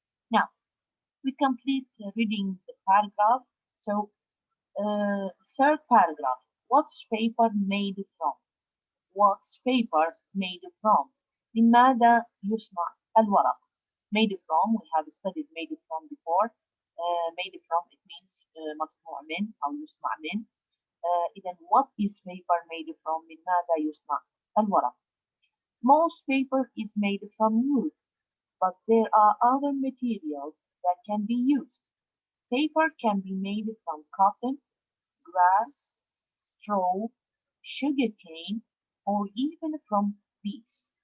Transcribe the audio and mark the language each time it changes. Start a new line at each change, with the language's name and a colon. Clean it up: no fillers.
English: Now, we complete reading the paragraph. So, third paragraph. What's paper made from? What's paper made from?
Arabic: لماذا يصنع الورق?
English: Made from, we have studied made from before. Made from, it means
Arabic: مصنوع من أو يصنع من. إذا
English: what is paper made from?
Arabic: من ماذا يصنع الورق?
English: Most paper is made from wood, but there are other materials that can be used. Paper can be made from cotton, grass, straw, sugarcane, or even from bees.